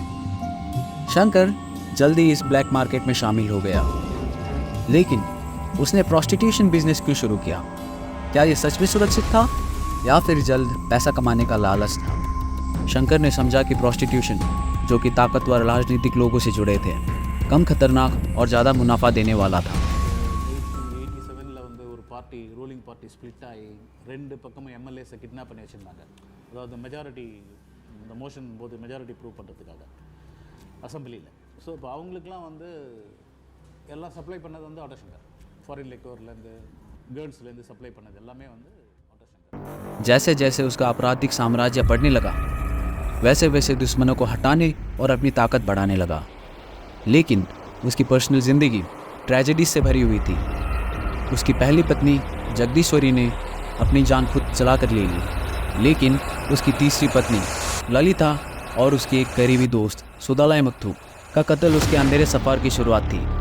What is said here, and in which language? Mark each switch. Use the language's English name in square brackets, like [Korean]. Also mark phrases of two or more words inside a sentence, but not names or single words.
[Hindi] शंकर जल्दी इस ब्लैक मार्केट में शामिल हो गया, लेकिन उसने [English] prostitution business [Hindi] क्यों शुरू किया? क्या ये सच में सुरक्षित था या फिर जल्द पैसा कमाने का लालच था? शंकर ने समझा कि प्रोस्टिट्यूशन, जो कि ताकतवर राजनीतिक लोगों से जुड़े थे, कम खतरनाक और ज़्यादा मुनाफा देने वाला था। [Tamil] 87ல் வந்து ஒரு [English] party ruling party split [Tamil] ஆகி ரெண்டு பக்கமும் எம்எல்ஏஸை கிட்னாப் பண்ணி வச்சுருந்தாங்க. அதாவது மெஜாரிட்டி இந்த மோஷன் போது [English] majority prove [Tamil] பண்ணுறதுக்காக அசம்பிளியில். ஸோ இப்போ அவங்களுக்குலாம் வந்து எல்லாம் சப்ளை பண்ணது வந்து ஆட்டோ शंकर. ஃபாரின் லிக்கோர்லேருந்து கேர்ள்ஸ்லேருந்து सप्लाई பண்ணது எல்லாமே வந்து ஆட்டோ शंकर. [Hindi] जैसे जैसे उसका आपराधिक साम्राज्य बढ़ने लगा, वैसे वैसे दुश्मनों को हटाने और अपनी ताकत बढ़ाने लगा। लेकिन उसकी पर्सनल ज़िंदगी ट्रेजेडी से भरी हुई थी। उसकी पहली पत्नी जगदीश्वरी ने अपनी जान खुद चला कर ले ली, लेकिन उसकी तीसरी पत्नी ललिता और उसकी एक करीबी दोस्त सुदालाई मुथु का कत्ल उसके अंधेरे सफ़र की शुरुआत थी।